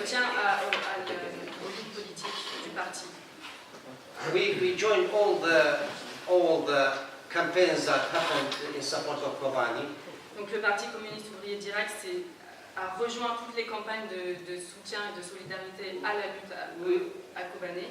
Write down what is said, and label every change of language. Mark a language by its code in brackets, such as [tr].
[fr] soutien aux lignes politiques du parti. [en] we joined all the campaigns that happened in support of Kobani. [fr] Donc le Parti communiste ouvrier d'Irak a rejoint toutes les campagnes de soutien et de solidarité à la lutte à Kobané.